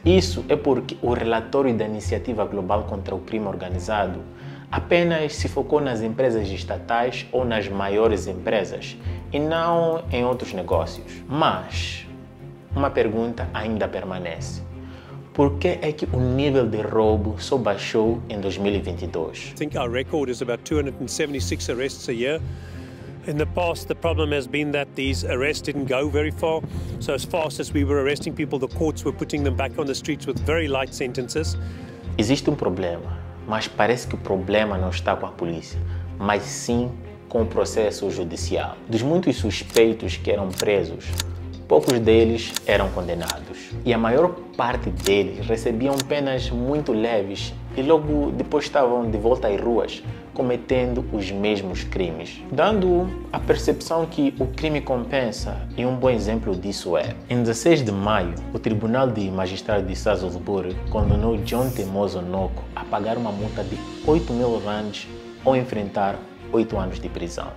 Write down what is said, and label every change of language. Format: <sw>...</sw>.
<pt>Isso é porque o relatório da Iniciativa Global contra o Crime Organizado apenas se focou nas empresas estatais ou nas maiores empresas e não em outros negócios. Mas uma pergunta ainda permanece. Por que é que o nível de roubo só baixou em 2022?</pt> <en>I think our record is about 276 arrests a year. In the past, the problem has been that these arrests didn't go very far. So as fast as we were arresting people, the courts were putting them back on the streets with very light sentences.</en> <pt>Existe um problema, mas parece que o problema não está com a polícia, mas sim com o processo judicial. Dos muitos suspeitos que eram presos, poucos deles eram condenados. E a maior parte deles recebiam penas muito leves e logo depois estavam de volta às ruas, cometendo os mesmos crimes, dando a percepção que o crime compensa, e um bom exemplo disso é: em 16 de maio, o Tribunal de Magistrado de Sasolburgo condenou John Temoso Noko a pagar uma multa de 8.000 rands ou enfrentar 8 anos de prisão.</pt>